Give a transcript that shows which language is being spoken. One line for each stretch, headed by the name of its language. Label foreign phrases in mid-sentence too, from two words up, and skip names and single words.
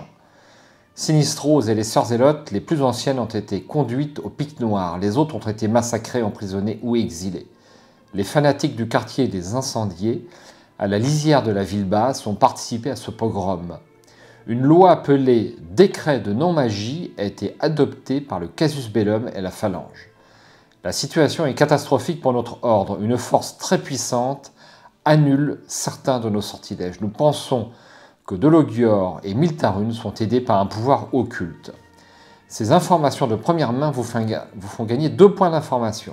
French: Sinistrose et les sœurs zélotes, les plus anciennes, ont été conduites au pic noir, les autres ont été massacrées, emprisonnées ou exilées. Les fanatiques du quartier des incendiés, à la lisière de la ville basse, ont participé à ce pogrom. Une loi appelée « Décret de non-magie » a été adoptée par le casus bellum et la phalange. La situation est catastrophique pour notre ordre. Une force très puissante annule certains de nos sortilèges. Nous pensons que Dologior et Miltarun sont aidés par un pouvoir occulte. Ces informations de première main vous font gagner 2 points d'information.